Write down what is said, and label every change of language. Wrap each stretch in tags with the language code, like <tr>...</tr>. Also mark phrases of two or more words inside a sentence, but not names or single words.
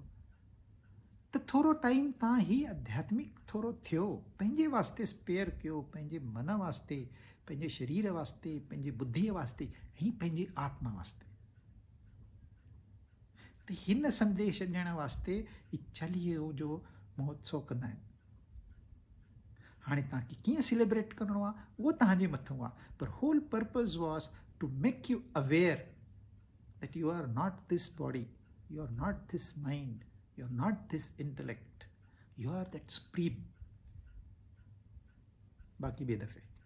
<sd>त थोरो टाइम तव्हां ही आध्यात्मिक थोरो थियो, पंहिंजे वास्ते स्पेयर कयो, पंहिंजे मन वास्ते, पंहिंजे शरीर वास्ते, पंहिंजी बुद्धीअ वास्ते ऐं पंहिंजी आत्मा वास्ते. त हिन संदेश ॾियण वास्ते ही चालीहे जो महोत्सव कंदा आहिनि. हाणे तव्हांखे कीअं सेलिब्रेट करिणो आहे उहो तव्हांजे मथां आहे.</sd> <en>पर whole purpose was to make you aware that you are not this body, you are not this mind, you are not this intellect, you are that supreme.</en> <sd>बाकी ॿिए दफ़े</sd>